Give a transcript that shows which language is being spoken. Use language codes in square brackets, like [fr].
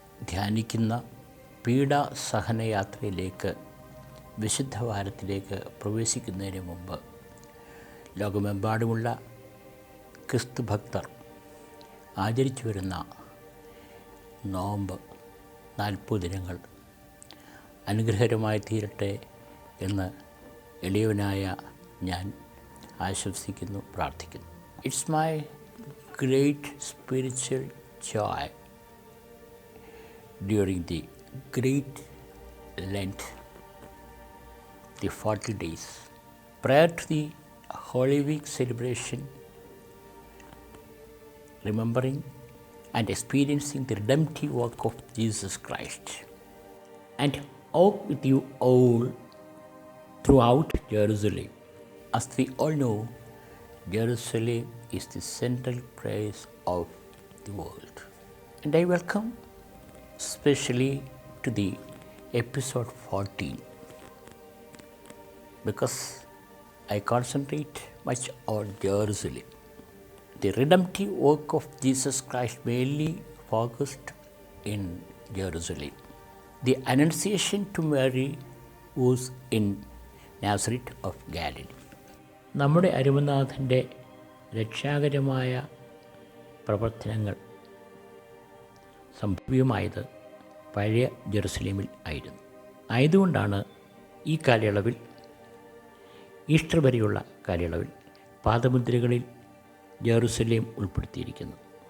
[ml] ധ്യാനിക്കുന്ന പീഡാസഹനയാത്രയിലേക്ക് വിശുദ്ധവാരത്തിലേക്ക് പ്രവേശിക്കുന്നതിന് മുമ്പ് ലോകമെമ്പാടുമുള്ള ക്രിസ്തു ഭക്തർ ആചരിച്ചു വരുന്ന നോമ്പ് 40 ദിനങ്ങൾ അനുഗ്രഹകരമായി തീരട്ടെ എന്ന് എളിയവനായ ഞാൻ ആശംസിക്കുന്നു, പ്രാർത്ഥിക്കുന്നു. [en] It's my great spiritual joy during the great Lent, the 40 days prior to the Holy Week celebration, remembering and experiencing the redemptive work of Jesus Christ, and walk with you all throughout Jerusalem. As we all know, Jerusalem is the central place of the world, and I welcome especially to the episode 14 because I concentrate much on Jerusalem. The redemptive work of Jesus Christ mainly focused in Jerusalem. The Annunciation to Mary was in Nazareth of Galilee. [ml] നമ്മുടെ അരുമനാഥൻ്റെ രക്ഷാകരമായ പ്രവർത്തനങ്ങൾ സംഭവ്യമായത് പഴയ ജെറുസലേമിൽ ആയതുകൊണ്ടാണ് ഈ കാലയളവിൽ, Easter വരെയുള്ള കാലയളവിൽ പാദമുദ്രകളിൽ ജെറുസലേം ഉൾപ്പെടുത്തിയിരിക്കുന്നത്.